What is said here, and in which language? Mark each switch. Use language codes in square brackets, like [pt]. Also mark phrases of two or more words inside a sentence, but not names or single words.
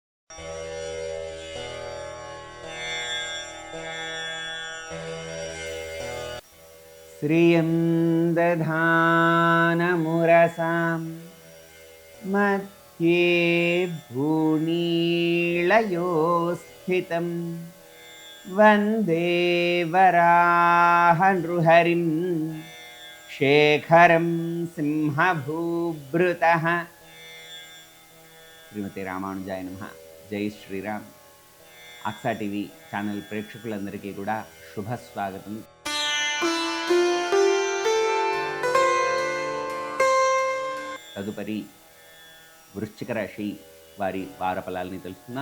[sa] श्रियं दधानमुरसां मध्ये भूनीलयो स्थितं वन्दे वराहनृहरिं शेखरं सिंहभूभृतः। श्रीमति रामानुजाय नमः. [hi] जय श्रीराम. [te] అక్సా టీవీ ఛానల్ ప్రేక్షకులందరికీ కూడా శుభస్వాగతం. తదుపరి వృశ్చిక రాశి వారి వార ఫలాలని తెలుసుకుందాం.